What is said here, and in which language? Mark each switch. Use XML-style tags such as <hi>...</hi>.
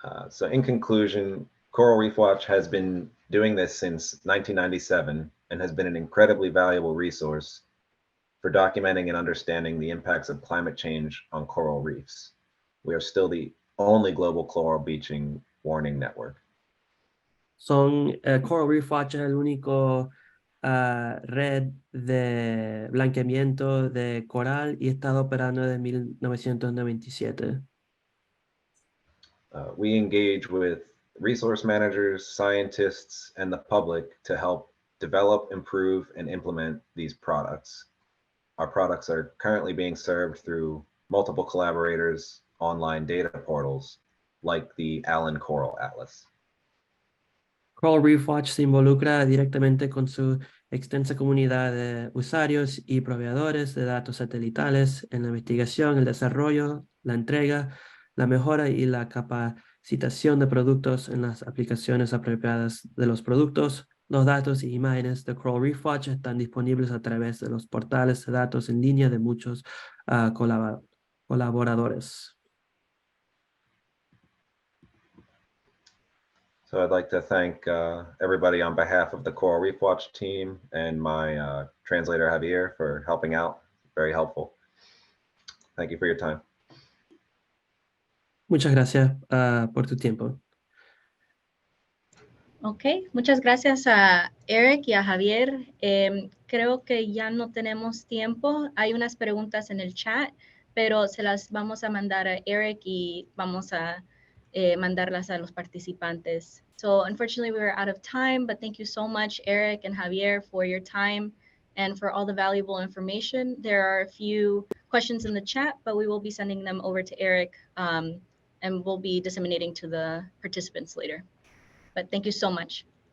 <en>So in conclusion, Coral Reef Watch has been doing this since 1997 and has been an incredibly valuable resource for documenting and understanding the impacts of climate change on coral reefs. We are still the only global coral bleaching warning network.</en> <es>Coral Reef Watch es el único red de blanqueamiento de coral y ha estado operando desde 1997.</es> <en>We engage with resource managers, scientists, and the public to help develop, improve, and implement these products. Our products are currently being served through multiple collaborators, online data portals, like the Allen Coral Atlas.</en> <es>Coral Reef Watch se involucra directamente con su extensa comunidad de usuarios y proveedores de datos satelitales en la investigación, el desarrollo, la entrega, la mejora y la capacitación de productos en las aplicaciones apropiadas de los productos. Los datos y imágenes de Coral Reef Watch están disponibles a través de los portales de datos en línea de muchos colaboradores.</es> <en>So I'd like to thank everybody on behalf of the Coral Reef Watch team and my translator Javier for helping out. Very helpful. Thank you for your time.</en> <es>Muchas gracias por tu tiempo. Ok, muchas gracias a Eric y a Javier. Creo que ya no tenemos tiempo. Hay unas preguntas en el chat, pero se las vamos a mandar a Eric y vamos a mandarlas a los participantes.</es> <en>So unfortunately, we are out of time, but thank you so much, Eric and Javier, for your time and for all the valuable information. There are a few questions in the chat, but we will be sending them over to Eric and we'll be disseminating to the participants later. But thank you so much.</en>